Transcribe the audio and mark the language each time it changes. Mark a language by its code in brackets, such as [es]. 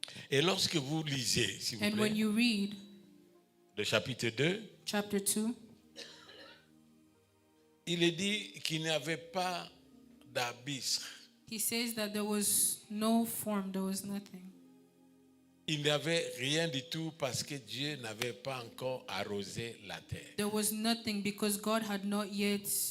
[fr] Et lorsque vous lisez, s'il vous [en] And when [fr] plaît, [en] you read [fr] le chapitre 2, [en] chapter 2, [fr] il est dit qu'il n'y avait pas d'abysse. [en] he says that there was no form, there was nothing. [fr] Il n'y avait rien du tout parce que Dieu n'avait pas encore arrosé la terre. [en] There was nothing because God had not yet